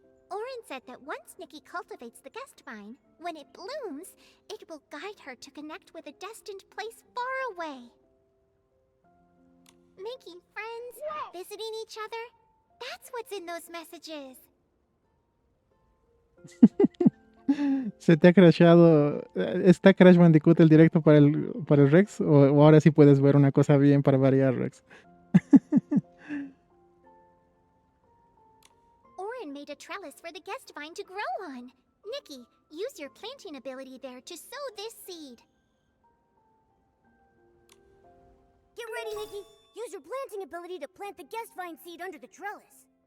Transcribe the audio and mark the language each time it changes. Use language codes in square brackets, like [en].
[en] Orin said that once Nikki cultivates the guest vine, when it blooms, it will guide her to connect with a destined place far away. Making friends, visiting each other, that's what's in those messages. [es] ¿Se te ha crashado? ¿Está Crash Bandicoot el directo para el Rex? ¿O ahora sí puedes ver una cosa bien para variar, Rex? [en] Orin made a trellis for the guest vine to grow on. Nikki, use your planting ability there to sow this seed. Get ready, Nikki. Use your planting ability to plant the guest vine seed under the trellis.